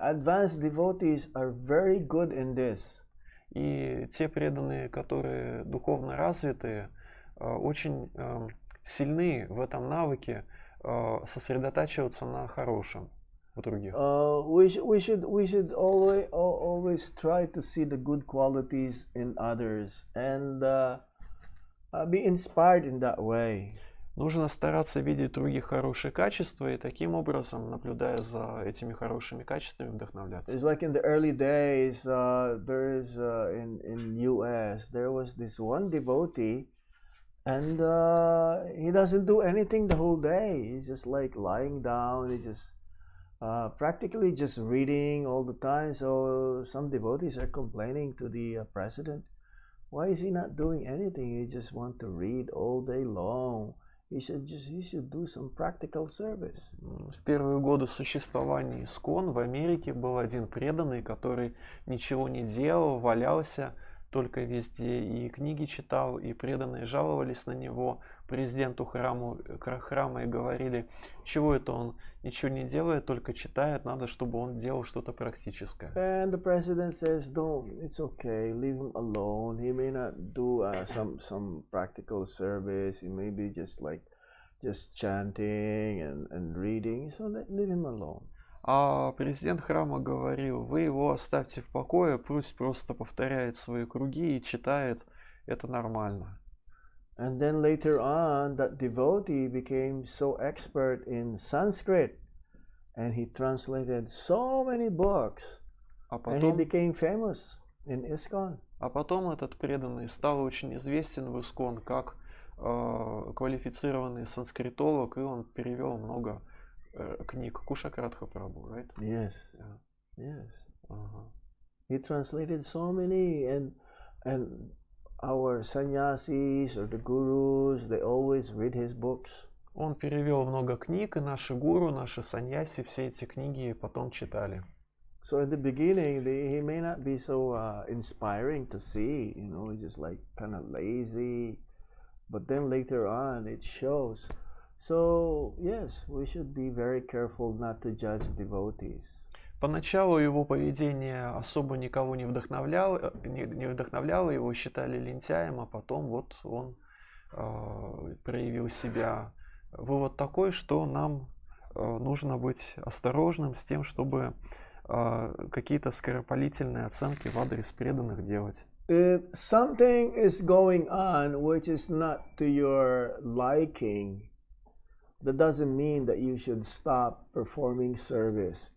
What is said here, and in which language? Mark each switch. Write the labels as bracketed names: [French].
[English] Advanced devotees are very good in this. [Russian] И те преданные, которые духовно развитые, очень сильны в этом навыке сосредотачиваться на хорошем в других. [English] We should always try to see the good qualities in others and be inspired in that way. [Russian] Нужно стараться видеть в других хорошие качества и таким образом, наблюдая за этими хорошими качествами, вдохновляться. [English] It's like in the early days, there's in U.S. there was this one devotee, and he doesn't do anything the whole day. He's just like lying down. He's just practically just reading all the time. So some devotees are complaining to the president. Why is he not doing anything? He just want to read all day long. He should do some practical service. [Russian] В первые годы существования ИСККОН в Америке был один преданный, который ничего не делал, валялся только везде и книги читал, и преданные жаловались на него президенту храма и говорили, чего это он ничего не делает, только читает, надо, чтобы он делал что-то практическое. [English] And the president says, "Don't. It's okay. Leave him alone. He may not do some practical service. He may be just chanting and reading. So leave him alone." [Russian] А президент храма говорил, вы его оставьте в покое, пусть просто повторяет свои круги и читает, это нормально. [English] And then later on, that devotee became so expert in Sanskrit, and he translated so many books, and he became famous in ISKCON. [Russian] А потом этот преданный стал очень известен в ИСККОН как квалифицированный санскритолог, и он перевел много книг. [English] Кушакратха Прабhu, right? Yes. Yeah. Yes. He translated so many, and our sannyasis or the gurus, they always read his books. [Russian] Он перевел много книг, и наши гуру, наши саньяси все эти книги потом читали. [English] So in the beginning, he may not be so inspiring to see, he's just like kind of lazy, but then later on it shows. So yes, we should be very careful not to judge devotees. [Russian] Поначалу его поведение особо никого не вдохновляло, его считали лентяем, а потом вот он проявил себя. Вывод такой, что нам нужно быть осторожным с тем, чтобы какие-то скоропалительные оценки в адрес преданных делать. [English] If something is going on which is not to your liking, that doesn't mean that you should stop performing service.